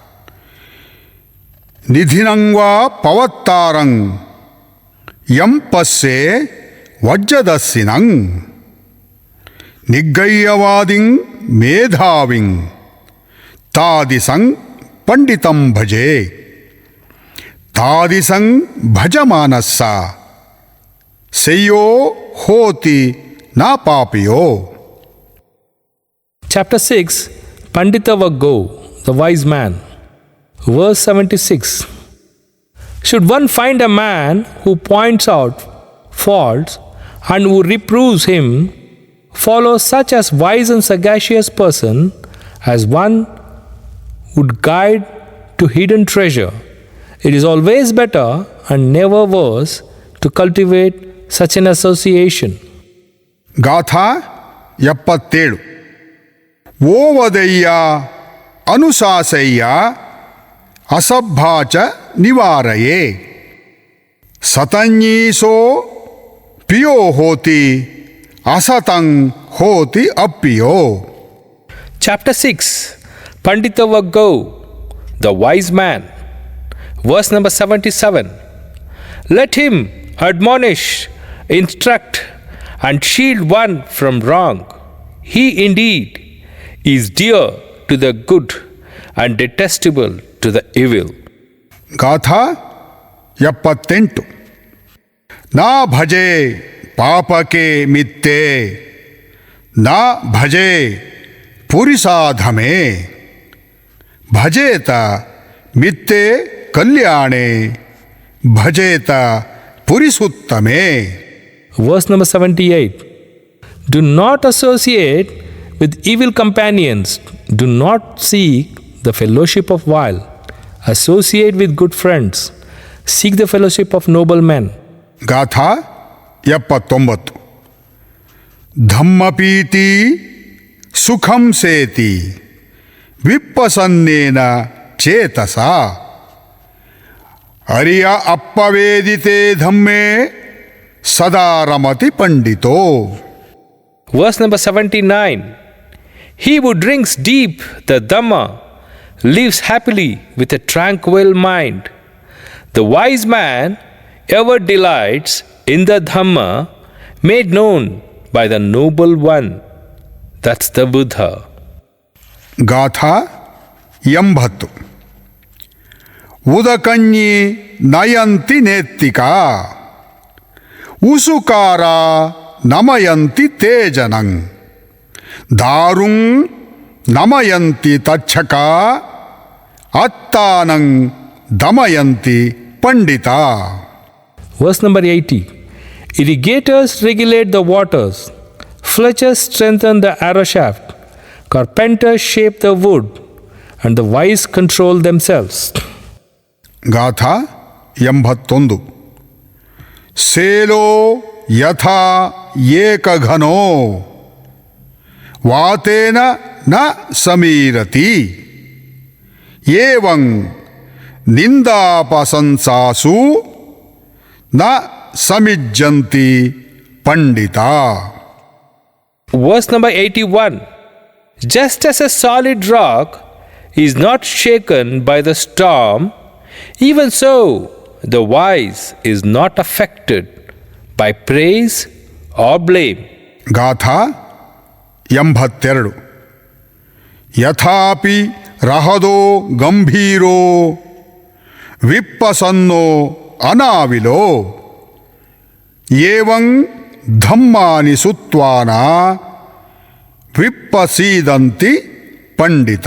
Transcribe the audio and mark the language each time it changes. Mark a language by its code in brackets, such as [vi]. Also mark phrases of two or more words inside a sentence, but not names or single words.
[pi] ನಿಧಿನಂವಾ ಪವತ್ತಾರಂ ಯಂ ಪಸ್ಸೆ ವಜ್ಜದಸ್ಸಿನಂ ನಿಗ್ಗಯ್ಯವಾದಿಂ ಮೇಧಾವಿಂ ತಾದಿಸಂ ಪಂಡಿತಂ ಭಜೆ ತಾದಿಸಂ ಭಜಮಾನಸ್ಸ ಸೆಯ್ಯೋ ಹೋತಿ ನಾ ಪಾಪಿಯೋ. [en] Chapter 6, Pandita Vaggo, the wise man. Verse 76. Should one find a man who points out faults and who reproves him, follow such as wise and sagacious person as one would guide to hidden treasure. It is always better and never worse to cultivate such an association. [pi] ಗಾಥಾ 77. ಓವದಯ್ಯ ಅನುಶಾಸಯ್ಯ ಅಸಭ್ಯಾಚ ನಿವಾರಯೇ ಸತಂಜೀಸೋ ಪಿಯೋ ಹೋತಿ ಅಸತಂ ಹೋತಿ ಅಪ್ಪಿಯೋ. [en] Chapter 6, Pandita Vaggo, the wise man. Verse number 77. Let him admonish, instruct, and shield one from wrong. He indeed is dear to the good and detestable to the evil. [pi] ಗಾಥಾ 78. ನಾ ಭಜೆ ಪಾಪಕೆ ಮಿತ್ತೆ ನಾ ಭಜೆ ಪುರಿಸಾಧಮೆ ಭಜೇತ ಮಿತ್ತೆ ಕಲ್ಯಾಣೆ ಭಜೇತ ಪುರಿಸುತ್ತಮೆ. [en] Verse number 78. Do not associate with evil companions. Do not seek the fellowship of vile. Associate with good friends. Seek the fellowship of noble men. [pi] ಗಾಥಾ 79. ಧಮ್ಮಪೀತಿ ಸುಖಂ ಸೇತಿ ವಿಪ್ಪಸನ್ನೇನ ಚೇತಸ ಅರಿಯ ಅಪ್ಪವೇದಿತೆ ಧಮ್ಮೆ ಸದಾ ರಮತಿ ಪಂಡಿತೋ. [en] Verse number 79. He who drinks deep the Dhamma lives happily with a tranquil mind. The wise man ever delights in the Dhamma made known by the noble one. That's the Buddha. [pi] ಗಾಥಾ 80. ಉದಕನ್ಯಿ ನಯಂತಿ ನೇತ್ತಿಕಾ ಉಸುಕಾರ ನಮಯಂತಿ ತೇಜನಂ ದಾರುಂ ನಮಯಂತಿ ತಚ್ಛಕ ಅತ್ತಾನಂ ದಮಯಂತಿ ಪಂಡಿತ. [en] Verse number 80. Irrigators regulate the waters. Fletchers strengthen the arrow shaft. Carpenters shape the wood. And the wise control themselves. [pi] ಗಾಥಾ 81. ಸೇಲೋ ಯಥಾ ಏಕಘನೋ ವಾತೇನ ನ ಸಮೀರತಿ ಏವಂ ನಿಂದಾಪಸಂಸಾಸು ನ ಸಮಿಜ್ಜಂತಿ ಪಂಡಿತ. [en] Verse number 81. Just as a solid rock is not shaken by the storm, Even so, the wise is not affected by praise or blame. [pi] ಗಾಥಾ 82 ಯಥಾಪಿ ರಹದೋ ಗಂಭೀರೋ ವಿಪ್ಪಸನ್ನೋ ಅನಾವಿಲೋ ಏವಂ ಧಮ್ಮಾನಿ ಸುತ್ವಾನ ವಿಪ್ಪಸೀದಂತಿ ಪಂಡಿತ.